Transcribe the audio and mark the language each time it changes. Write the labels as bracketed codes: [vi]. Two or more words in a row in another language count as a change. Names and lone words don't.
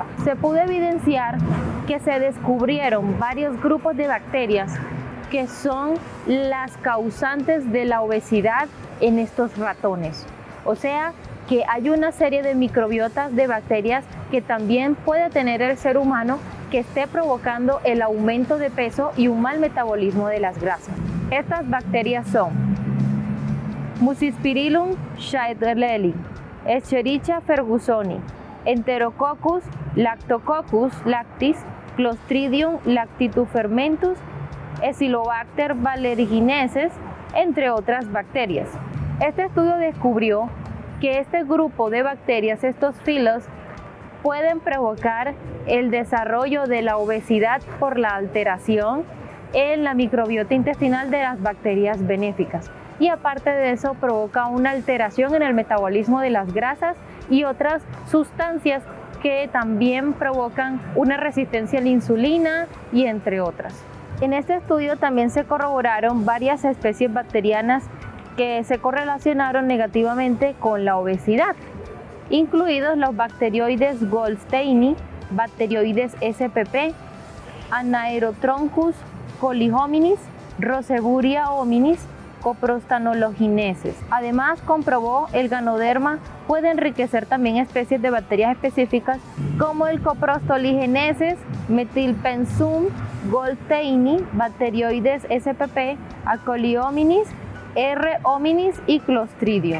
[es] Se pudo evidenciar que se descubrieron varios grupos de bacterias que son las causantes de la obesidad en estos ratones. O sea, que hay una serie de microbiotas de bacterias que también puede tener el ser humano que esté provocando el aumento de peso y un mal metabolismo de las grasas. Estas bacterias son Mucispirillum shaydelii, Escherichia fergusoni, Enterococcus, Lactococcus lactis, Clostridium lactitufermentus, Acinetobacter valerigiensis, entre otras bacterias. Este estudio descubrió que este grupo de bacterias, estos filos, pueden provocar el desarrollo de la obesidad por la alteración en la microbiota intestinal de las bacterias benéficas. Y aparte de eso, provoca una alteración en el metabolismo de las grasas y otras sustancias que también provocan una resistencia a la insulina y entre otras. En este estudio también se corroboraron varias especies bacterianas que se correlacionaron negativamente con la obesidad, incluidos los bacteroides Goldsteini, bacteroides SPP, Anaerotroncus colihominis, Roseburia hominis, coprostanologineses. Además, comprobó el Ganoderma puede enriquecer también especies de bacterias específicas como el coprostoligeneses, metilpensum, Goldsteini, bacteroides SPP, Acolihominis, R. hominis y Clostridium.